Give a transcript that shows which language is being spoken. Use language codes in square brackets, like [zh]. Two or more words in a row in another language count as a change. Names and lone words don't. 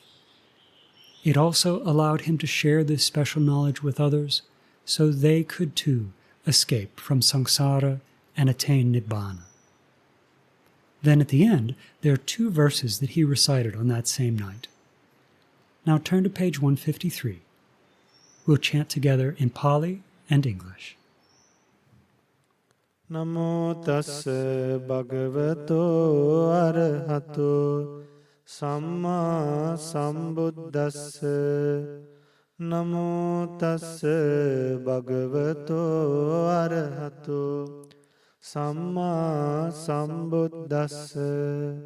[en] It also allowed him to share this special knowledge with others so they could too escape from samsara and attain nibbana. Then at the end, there are 2 verses that he recited on that same night. Now turn to page 153. We'll chant together in Pali and English. [pi] Namo tassa bhagavato arahato samma sambuddhassa. Namo tassa bhagavato arahato samma sambuddhassa.